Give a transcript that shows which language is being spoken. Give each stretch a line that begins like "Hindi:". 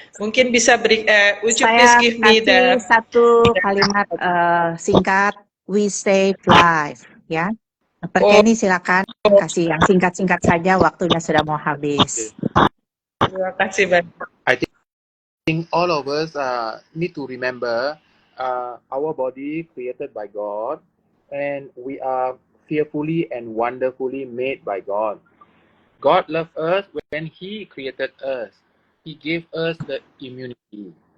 Indonesian: Mungkin bisa beri,
English: would you please give me the
Indonesian: satu kalimat singkat,
English: we save life
Indonesian: ya. Dokter Kenny silakan kasih yang singkat-singkat saja, waktunya sudah mau habis. Terima kasih banyak.
English: I think all of us need to remember our body created by God, and we are fearfully and wonderfully made by God. God loved us when He created us. He gave us the immunity.